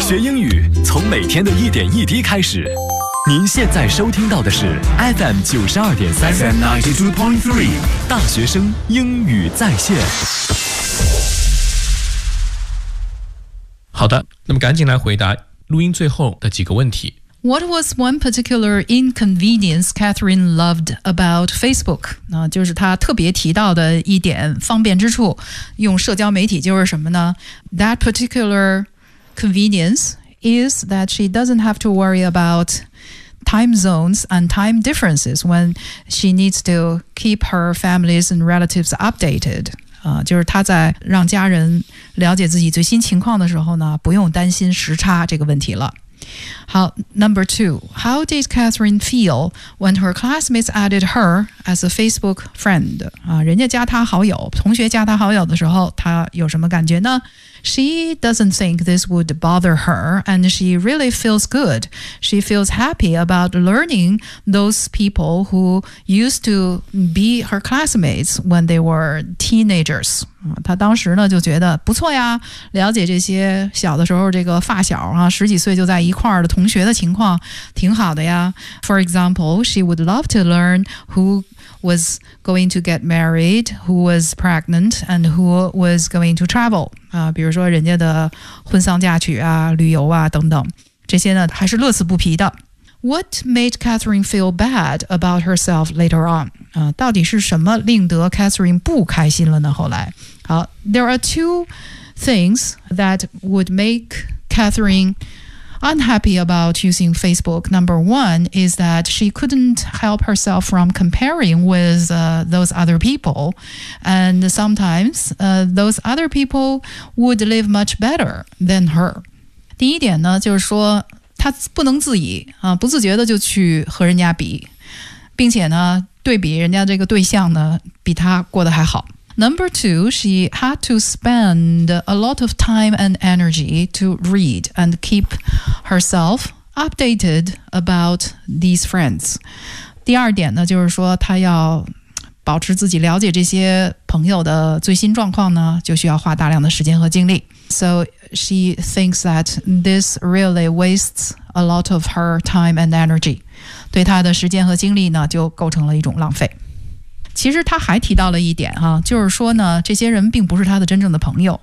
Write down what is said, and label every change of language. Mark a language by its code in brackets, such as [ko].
[zh] 学英语从每天的一点一滴开始。您现在收听到的是 FM92.3 FM92.3 大学生英语在线。好的，那么赶紧来回答录音最后的几个问题。 [en] What was one particular inconvenience Catherine loved about Facebook? [zh] 那就是她特别提到的一点方便之处，用社交媒体就是什么呢？ [en] That particular convenience is that she doesn't have to worry about time zones and time differences when she needs to keep her families and relatives updated. [zh] 就是他在让家人了解自己最新情况的时候呢，不用担心时差这个问题了。 [en] 好 ，Number two, how did Catherine feel when her classmates added her as a Facebook friend? [zh] 人家加她好友，同学加她好友的时候，她有什么感觉呢 ？ [en] She doesn't think this would bother her, and she really feels good. She feels happy about learning those people who used to be her classmates when they were teenagers. [zh] 她当时呢就觉得不错呀，了解这些小的时候这个发小啊，十几岁就在一块儿的同学的情况挺好的呀。 [en] For example, she would love to learn who was going to get married, who was pregnant, and who was going to travel. [zh] 比如说人家的婚丧嫁娶啊，旅游啊等等，这些呢还是乐此不疲的。 [en] What made Catherine feel bad about herself later on? [zh] 到底是什么令得 Catherine 不开心了呢后来。 [en] 好 ,there are two things that would make Catherine unhappy about using Facebook. Number one is that she couldn't help herself from comparing with those other people. And sometimes those other people would live much better than her. [zh] 第一点呢就是说她不能自已不自觉的就去和人家比。并且呢对比人家这个对象呢比他过得还好。 [en] Number two, she had to spend a lot of time and energy to read and keep herself updated about these friends. [zh] 第二点呢就是说她要保持自己了解这些朋友的最新状况呢就需要花大量的时间和精力。 [en] So she thinks that this really wastes a lot of her time and energy. [zh] 对他的时间和精力呢就构成了一种浪费。其实他还提到了一点啊，就是说呢这些人并不是他的真正的朋友。